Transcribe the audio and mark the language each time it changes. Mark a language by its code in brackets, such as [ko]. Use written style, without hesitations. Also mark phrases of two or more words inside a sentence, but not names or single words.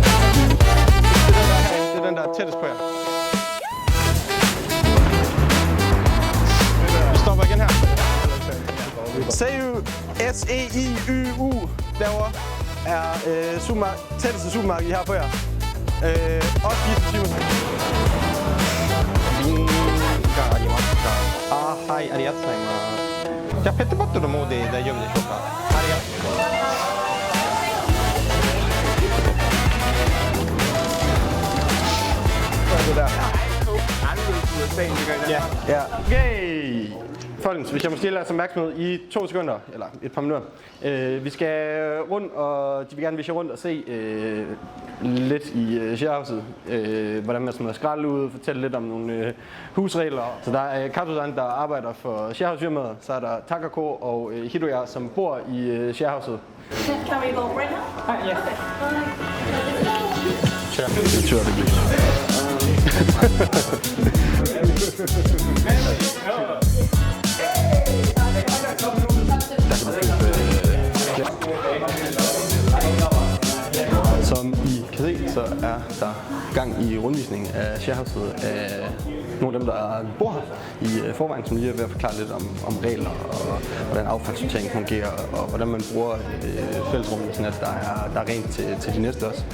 [da] Det er den, der er tættest på jer. Vi stopper igen her. Seiyu, S-E-I-Y-U, derovre er tætteste supermarked, I har på jer. Også 24 timer. [ja] ありますか。はい、ありがとうございます。じゃあペットボトルもで大丈夫でしょうか。ありがとうございます。 [da] Ja, ja. Okay. Folkens, hvis jeg måske lader os opmærksomhed i 2 sekunder, eller et par minutter. Vi skal rundt, og de vil gerne vise rundt og se lidt i sharehouset, hvordan man smider skrald ud, fortælle lidt om nogle husregler. Så der er Kato-san, der arbejder for sharehouse-firmaet, så er der Takako og Hiroya, som bor i sharehouset. [en] Can we go right now? Yes. Sure. [da] Det tror jeg, det Som I kan se, så er der gang i rundvisningen af sharehouset af nogle af dem, der bor her i forvejen, som lige er ved at forklare lidt om regler og hvordan affaldssortering fungerer og hvordan man bruger fællesrummene, sådan at der er rent til de næste også.